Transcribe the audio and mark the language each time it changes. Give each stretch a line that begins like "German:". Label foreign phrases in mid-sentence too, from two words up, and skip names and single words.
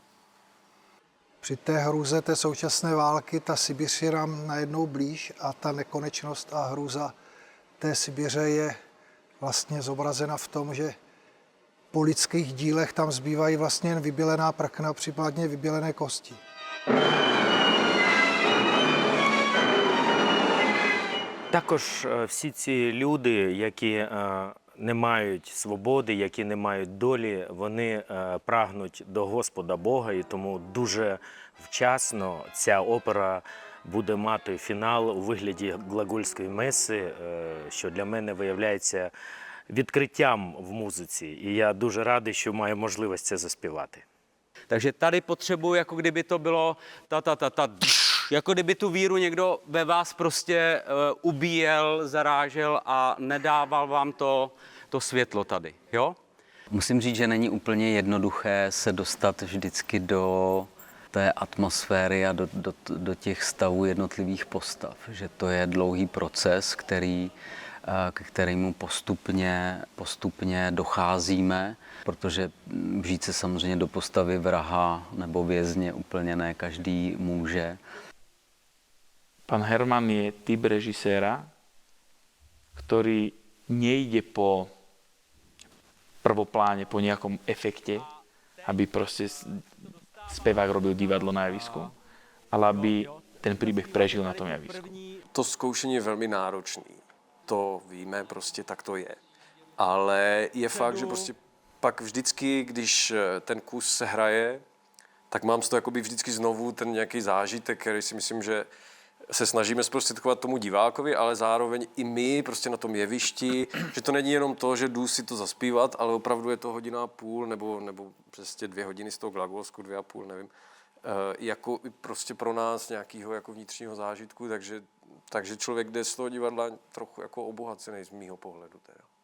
Czech: Při té hrůze té současné války ta Sibiř je nám najednou blíž a ta nekonečnost a hrůza té Sibiře je vlastně zobrazena v tom, že po lidských dílech tam zbývají vlastně jen vybělená prkna, případně vybělené kosti.
Ukrainian: Також всі ці люди, які не мають свободи, які не мають долі, вони прагнуть до Господа Бога, і тому дуже вчасно ця опера буде мати фінал у вигляді глагольської меси, що для мене виявляється відкриттям в музиці. І я дуже радий, що маю можливість це заспівати.
Czech: Takže tady potřebuji, jako kdyby to bylo jako kdyby tu víru někdo ve vás prostě ubíjel, zarážel a nedával vám to světlo tady, jo? Musím říct, že není úplně jednoduché se dostat vždycky do té atmosféry a do těch stavů jednotlivých postav. Že to je dlouhý proces, k kterému postupně docházíme, protože vžít se samozřejmě do postavy vraha nebo vězně úplně ne každý může.
Slovak: Pán Herman je typ režiséra, ktorý nejde po prvopláne, po nejakom efekte, aby proste spevák robil divadlo na javisku, ale aby ten príbeh prežil na tom javisku.
Czech: To zkoušení je velmi náročný. To víme, prostě tak to je. Ale je fakt, že prostě pak vždycky, když ten kus se hraje, tak mám z toho jakoby vždycky znovu ten nějaký zážitek, který si myslím, že se snažíme zprostředkovat tomu divákovi, ale zároveň i my prostě na tom jevišti, že to není jenom to, že jdu si to zaspívat, ale opravdu je to hodina a půl nebo přesně 2 hodiny z toho Glagolsku, 2,5, nevím, jako prostě pro nás nějakého jako vnitřního zážitku, takže člověk jde z toho divadla trochu jako obohacený z mýho pohledu teda.